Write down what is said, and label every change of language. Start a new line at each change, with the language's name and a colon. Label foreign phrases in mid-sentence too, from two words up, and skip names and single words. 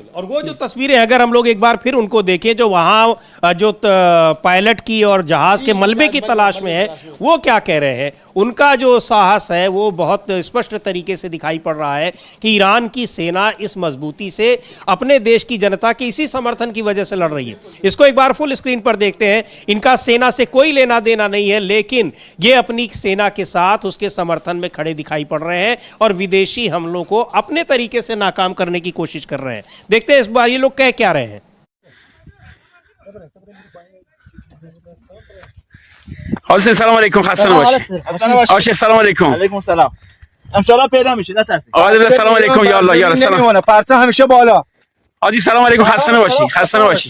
Hindi: और वो जो तस्वीरें अगर हम लोग एक बार फिर उनको देखें जो वहाँ जो पायलट की और जहाज के मलबे की तलाश में है, वो क्या कह रहे हैं, उनका जो साहस है वो बहुत स्पष्ट तरीके से दिखाई पड़ रहा है कि ईरान की सेना इस मजबूती से अपने देश की जनता के इसी समर्थन की वजह से लड़ रही है। इसको एक बार फुल स्क्रीन पर देखते हैं। इनका सेना से कोई लेना देना नहीं है, लेकिन ये अपनी सेना के साथ उसके समर्थन में खड़े दिखाई पड़ रहे हैं और विदेशी हमलों को अपने तरीके से नाकाम करने की कोशिश कर रहे हैं। देखते हैं इस बार ये लोग कह क्या रहे हैं।
Persian: حسین سلام علیکم، خسته نباشی. آشه سلام علیکم. علیکم سلام. انشالله پیدا میشه نترسید. آقا سلام علیکم. یا الله یا سلام. نمیمونه. پرچم همیشه بالا. آدی سلام علیکم، خسته نباشی. خسته نباشی.